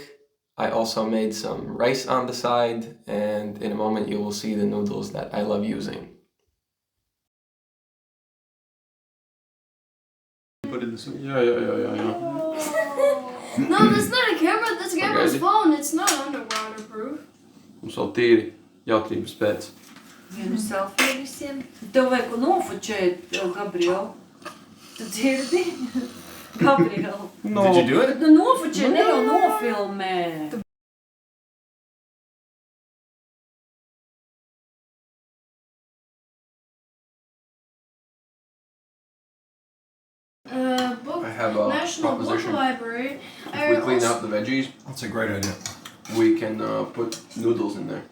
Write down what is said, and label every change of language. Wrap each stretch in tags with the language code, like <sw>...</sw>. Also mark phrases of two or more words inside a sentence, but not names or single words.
<en>I also made some rice on the side, and in a moment you will see the noodles that I love using. Put in the soup. Yeah. No, that's not a camera. That's Gabriel's phone. It's not underwaterproof.</en> <lv>Mums vēl tīri jautrības pēc. Vienu selfiju visiem. Tev vajag nofočēt, Gabriel. Tu dzirdi? Gabriel.</lv> <en>No. Did you do it?</en> <lv>Nu nofočē, ne jau nofilmē.</lv> <en>Book. I have a National Book proposition. Library. If we clean out the veggies, That's a great idea. we can put noodles in there.</en>